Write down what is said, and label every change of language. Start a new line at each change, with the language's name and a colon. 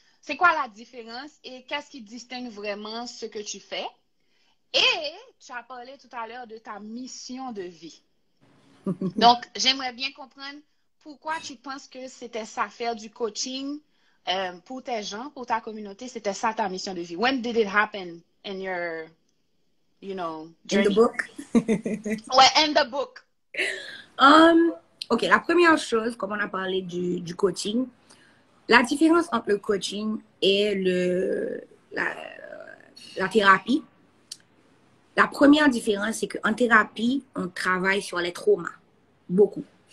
French: C'est quoi la différence et qu'est-ce qui distingue vraiment ce que tu fais? Et tu as parlé tout à l'heure de ta mission de vie. Donc, j'aimerais bien comprendre pourquoi tu penses que c'était ça, faire du coaching pour tes gens, pour ta communauté, c'était ça ta mission de vie.
English: When did it happen in your, journey? In the book? Ouais, in the book.
French: Ok, la première chose, comme on a parlé du coaching, la différence entre le coaching et la thérapie, la première différence, c'est qu'en thérapie, on travaille sur les traumas. Beaucoup.